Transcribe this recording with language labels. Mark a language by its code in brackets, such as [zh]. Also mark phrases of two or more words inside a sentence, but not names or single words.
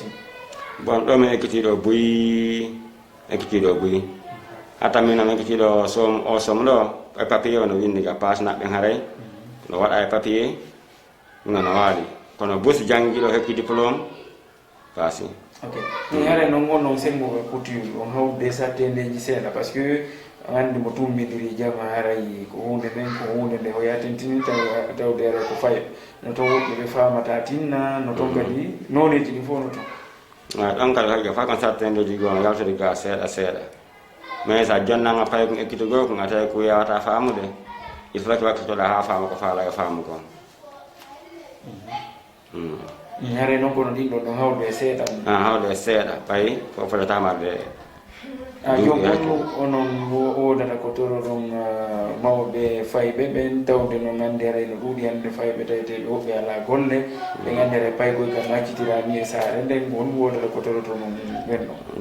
[ff] bon ɗo min ekkitiɗo buy hatta min noon ekkitiɗo som o som ɗo e papier no windi ga passe naɓɓen haray no waɗa e papier ɗum no waali kono busi jangguiɗo hokki diplôme paasi ok ni haray noon gonnon sengoɓe couture on hawde sattedeji seeɗa [fr] par ce que [ff] andi mo tummidiri jama haray ko hunde nden ko hunde nde hoya tentini tawde ara ko fayo no to woɓɓe ɓe famata tinna no ton kadi noneji ɗi fof no ton ɗon kadi hagga fa kon sattedeji gono yaltude ga seeɗa seeɗa mais sa jonnanga paye ko ekkitugo ko tawi ko yawata famude [fr] il faut que [ff] wakkitoɗa ha faama ko faala e faamu kon haray noon kono ɗin ɗon ɗon hawde seeɗa hawde seeɗa payi ko fotatamade jom on onon wodata ko toroɗon mawɓe fayɓe ɓen tawde no gandere no ɗuuɗi hande fayɓe taweteɓe woɓɓe ala golle ɓe gandere paygoy kam accitirani e saare nden on wodata ko toroto non ɓen ɗon